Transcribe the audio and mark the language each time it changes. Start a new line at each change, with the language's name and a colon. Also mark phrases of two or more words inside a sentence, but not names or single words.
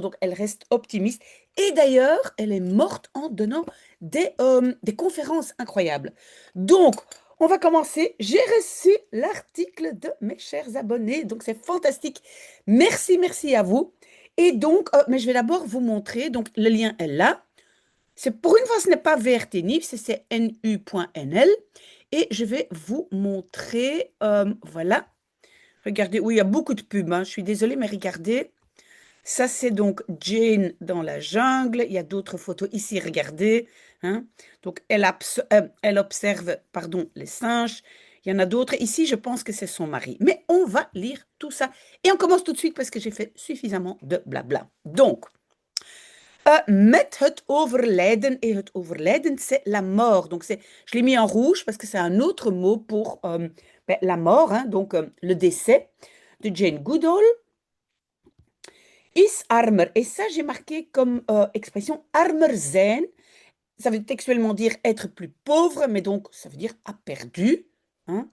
French: Donc, elle reste optimiste. Et d'ailleurs, elle est morte en donnant des conférences incroyables. Donc, on va commencer. J'ai reçu l'article de mes chers abonnés. Donc, c'est fantastique. Merci, merci à vous. Et donc, mais je vais d'abord vous montrer. Donc, le lien est là. C'est pour une fois, ce n'est pas VRT Nive, c'est nu.nl. Et je vais vous montrer, voilà. Regardez, oui, il y a beaucoup de pubs, hein. Je suis désolée, mais regardez. Ça, c'est donc Jane dans la jungle. Il y a d'autres photos ici, regardez, hein. Donc, elle observe, pardon, les singes. Il y en a d'autres. Ici, je pense que c'est son mari. Mais on va lire tout ça. Et on commence tout de suite parce que j'ai fait suffisamment de blabla. Donc,
Dutch: met het overlijden. Et het overlijden,
French: c'est la mort. Donc, je l'ai mis en rouge parce que c'est un autre mot pour la mort, hein, donc le décès de Jane Goodall.
Dutch: Is armer.
French: Et ça, j'ai marqué comme expression
Dutch: armer zijn.
French: Ça veut textuellement dire être plus pauvre, mais donc ça veut dire a perdu, hein.